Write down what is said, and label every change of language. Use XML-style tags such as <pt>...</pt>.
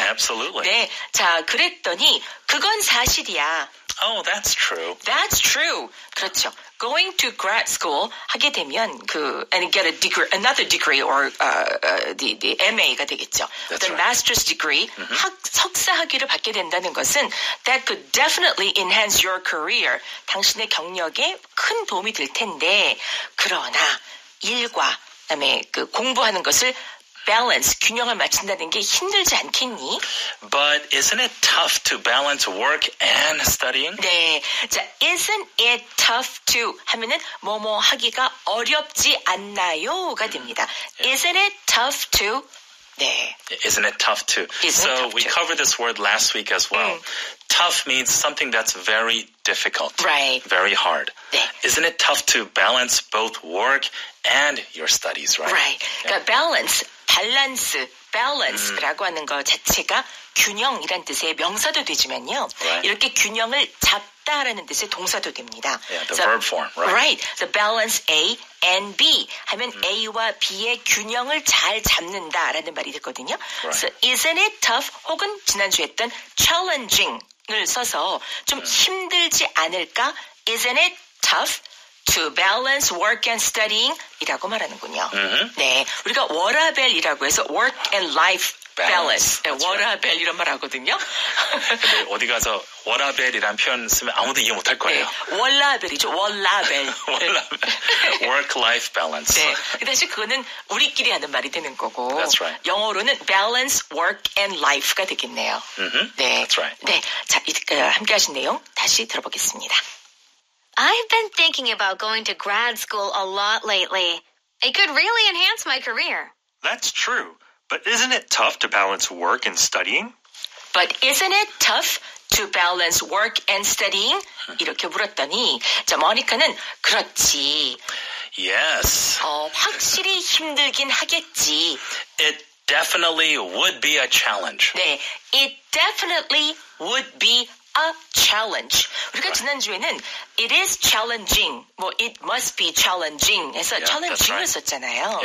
<en>Absolutely.</en> <ko>네, 자, 그랬더니 그건 사실이야.</ko> <en>Oh, that's true. That's true.</en> <ko>그렇죠.</ko> <en>Going to grad school</en> <ko>하게 되면</ko> <en>and get a degree, another degree or the MA가 되겠죠. That's the right. master's degree,</en> <ko>석사 학위를 받게 된다는 것은</ko> <en>that could definitely enhance your career.</en> <ko>당신의 경력에 큰 도움이 될 텐데 그러나 일과 그다음에 공부하는 것을 balance, 균형을 맞춘다는 게 힘들지 않겠니?</ko> <en>But isn't it tough to balance work and studying?</en> <ko>네. 자, isn't it tough to 하면은 뭐뭐 하기가 어렵지 않나요가 됩니다.</ko> <en>Isn't it tough to? 네. Isn't it tough to? Isn't it tough we to? covered this word last week as well. Tough means something that's very difficult. Right. Very hard.</en> <ko>네.</ko> <en>Isn't it tough to balance both work and your studies, right?</en> <ko>Right. 그러니까 balance, 밸런스, balance라고 하는 것 자체가 균형이란 뜻의 명사도 되지만요. Right. 이렇게 균형을 잡다라는 뜻의 동사도 됩니다.</ko> <en>Yeah, the verb form, right? Right.</en> <ko>The balance A and B 하면 A와 B의 균형을 잘 잡는다라는 말이 됐거든요.</ko> <en>Right. So isn't it tough?</en> <ko>혹은 지난주에 했던 challenging을 써서 좀 힘들지 않을까?</ko> <en>Isn't it tough to balance work and studying?</en> <ko>이라고 말하는군요. 네, 우리가 워라벨이라고 해서 work and life balance. 네, 워라벨 이런 말 하거든요. 근데 어디 가서 워라벨이란 표현 쓰면 아무도 이해 못할 거예요. 네, 월라벨이죠. 월라벨.</ko> <en>Work-life balance.</en> <ko>네, 근데 사실 그거는 우리끼리 하는 말이 되는 거고</ko> <en>That's right.</en> <ko>영어로는</ko> <en>balance work and life</en> <ko>가 되겠네요. 네,</ko> <en>That's right.</en> <ko>네, 자, 함께 하신 내용 다시 들어보겠습니다.</ko> <en>I've been thinking about going to grad school a lot lately. It could really enhance my career. That's true. But isn't it tough to balance work and studying? But isn't it tough to balance work and studying?</en> <ko>이렇게 물었더니 자, 모니카는 그렇지.</ko> <en>Yes.</en> <ko>확실히 힘들긴 하겠지.</ko> <en>It definitely would be a challenge. 네, it definitely would be a challenge.</en> <ko>우리가 지난주에는 it is challenging, 뭐 it must be challenging 해서</ko> <en>Yeah,</en> <ko>challenging을</ko> <en>that's right.</en> <ko>썼잖아요.</ko>